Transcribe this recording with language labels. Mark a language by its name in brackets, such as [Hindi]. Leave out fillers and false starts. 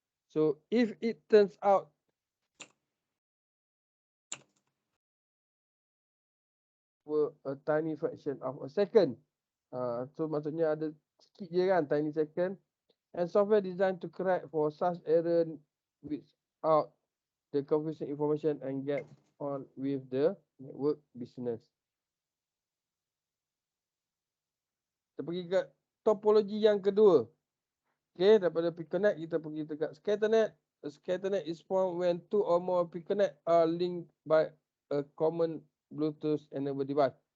[English] So if it turns out for a tiny fraction of a second, so [Malay] maksudnya ada sikit je kan, [English] tiny second, and software designed to correct for such error without the confusing information and get on with the network business. [Malay] Kita pergi ke topologi yang kedua. Okay, daripada Piconet kita pergi dekat Scatternet. [English] A Scatternet is formed when two or more Piconet are linked by a common Bluetooth enabled device.